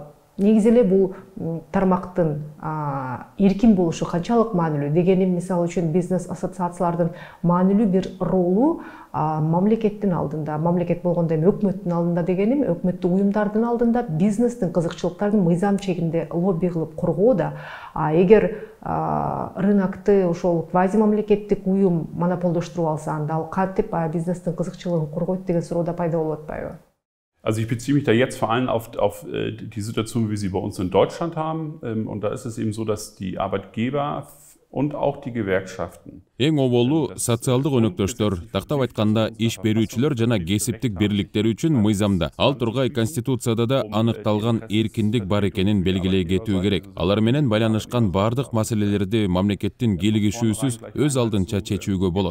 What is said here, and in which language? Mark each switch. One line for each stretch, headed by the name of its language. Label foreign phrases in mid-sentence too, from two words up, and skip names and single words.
Kyrgyz: Негизи эле бул тармактын эркин болушу канчалык маанилүү дегеним, мисалы үчүн бизнес ассоциациялардын маанилүү бир ролу мамлекеттин алдында, мамлекет болгондо эми өкмөттүн алдында дегеним, өкмөттүк уюмдардын алдында бизнестин кызыкчылыктарын мыйзам чегинде лобби кылып коргоо да. Эгер рынокты ошол квази мамлекеттик уюм монополдоштуруп алса, анда ал кантип бизнестин кызыкчылыгын коргойт деген суроо да пайда болуп атпайбы?
German: Also ich beziehe mich da jetzt vor allem auf die Situation, wie wir sie bei uns in Deutschland haben. Und da ist es eben so, dass die Arbeitgeber und auch die Gewerkschaften
Kyrgyz: Эң оболу социалдык өнөктөштөр, тактап айтканда иш берүүчүлөр жана кесиптик бирликтер үчүн мыйзамда, ал тургай Конституцияда да аныкталган эркиндик бар экенин белгилей кетүү керек. Алар менен байланышкан бардык маселелерди мамлекеттин кийлигишүүсүз өз алдынча чечүүгө болот.